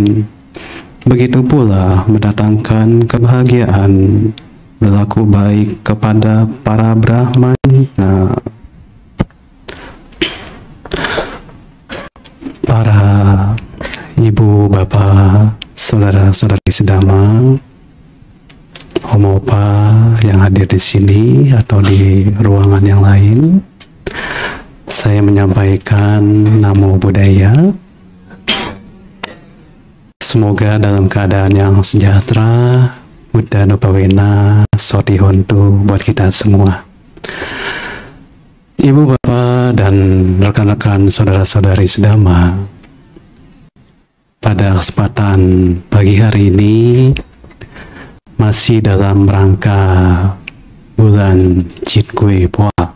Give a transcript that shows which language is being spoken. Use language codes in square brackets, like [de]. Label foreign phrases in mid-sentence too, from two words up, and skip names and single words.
[id] Begitu pula mendatangkan kebahagiaan berlaku baik kepada para brahmana, para ibu, bapak, saudara-saudari sedama, homopa yang hadir di sini atau di ruangan yang lain. Saya menyampaikan [pi] namo buddhaya. [id] Semoga dalam keadaan yang sejahtera, [pi] Buddha Nupawena, Soti Hontu [id] buat kita semua. Ibu, bapak, dan rekan-rekan saudara-saudari sedama, pada kesempatan pagi hari ini masih dalam rangka bulan Jitgui Pua.